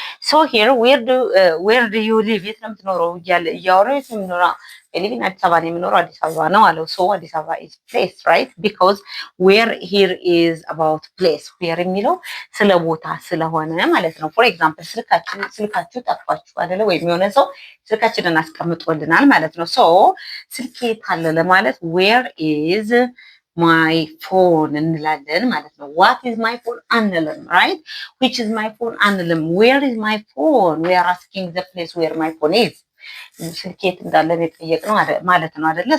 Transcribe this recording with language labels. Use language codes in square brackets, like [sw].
[en] so here where do you live? [am] የት ነው የምትኖረው እያወራሁ የት ነው የምኖረው? ኤሊቪን አዲስ አበባ ነው የምኖረው። አዲስ አበባ ነው አለው። [en] so አዲስ አበባ is place, right? because where here is about place. [am] where የሚለው ስለ ቦታ ስለሆነ ማለት ነው። [en] for example [am] ስልካችሁ ጠፋችሁ አይደለ? ወይም የሆነ ሰው ስልካችንን አስቀምጦልናል ማለት ነው። so ስልኬ የት አለ ለማለት [en] where is my phone [am] እንላለን ማለት ነው። [en] what is my phone [am] አንልም። right? [en] which is my phone [am] አንልም። [en] where is my phone? we are asking the place where my phone is. [am] ስልኬት እንዳለን የጠየቅነው ማለት ነው አይደለ?